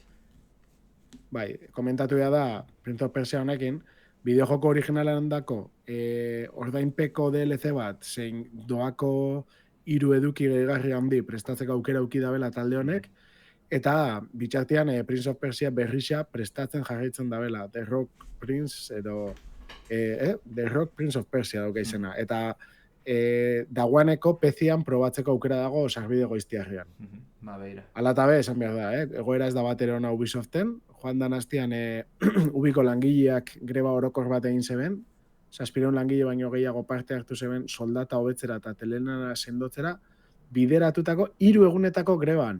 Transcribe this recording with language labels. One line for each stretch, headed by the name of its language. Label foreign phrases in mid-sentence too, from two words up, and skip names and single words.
Basque: Bai, komentatu da Prince of Persia honekin, bideojoko originalen dako ordainpeko DLC bat, zein doako 3 eduki gehigarri handi prestatzeko aukera auki dabela talde honek, eta bitxartean Prince of Persia berrixa prestatzen jarraitzen dabela, The Rock Prince edo The Rock Prince of Persia dauka izena, eta dagoeneko PC-an probatzeko aukera dago sarbide goiztiarrean. Ba, beira. Ala eta be, esan behar da, egoera ez da bat ere ona Ubisoften, joan dan astean Ubiko langileak greba orokor bat egin zeben, 700 langile baino gehiago parte hartu zeben soldata hobetzera eta telenara sendotzera, bideratutako 3 egunetako greban.